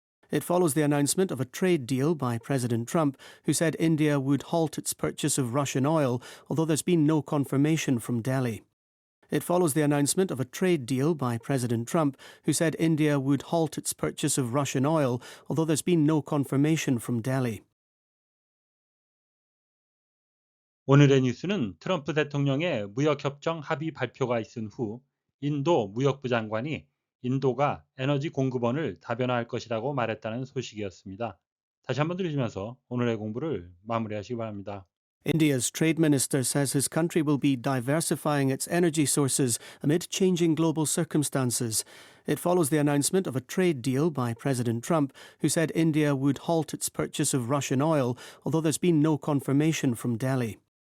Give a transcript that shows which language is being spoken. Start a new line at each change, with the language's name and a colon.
English: It follows the announcement of a trade deal by President Trump, who said India would halt its purchase of Russian oil, although there's been no confirmation from Delhi. It follows the announcement of a trade deal by President Trump, who said India would halt its purchase of Russian oil, although there's been no confirmation from Delhi.
Korean: 오늘의 뉴스는 트럼프 대통령의 무역협정 합의 발표가 있은 후 인도 무역부 장관이 인도가 에너지 공급원을 다변화할 것이라고 말했다는 소식이었습니다. 다시 한번 들으시면서 오늘의 공부를 마무리하시기 바랍니다.
English: India's trade minister says his country will be diversifying its energy sources amid changing global circumstances. It follows the announcement of a trade deal by President Trump, who said India would halt its purchase of Russian oil, although there's been no confirmation from Delhi.